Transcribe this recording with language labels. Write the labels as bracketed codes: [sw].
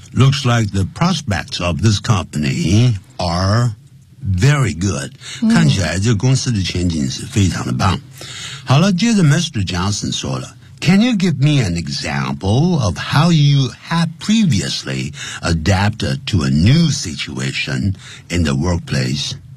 [en] Looks like the prospects of this company are very good.、 [zh] 嗯、看起来这公司的前景是非常的棒。好了，接着 Mr. [en] Johnson [zh] 说了 [en] Can you give me an example of how you have previously adapted to a new situation in the workplace?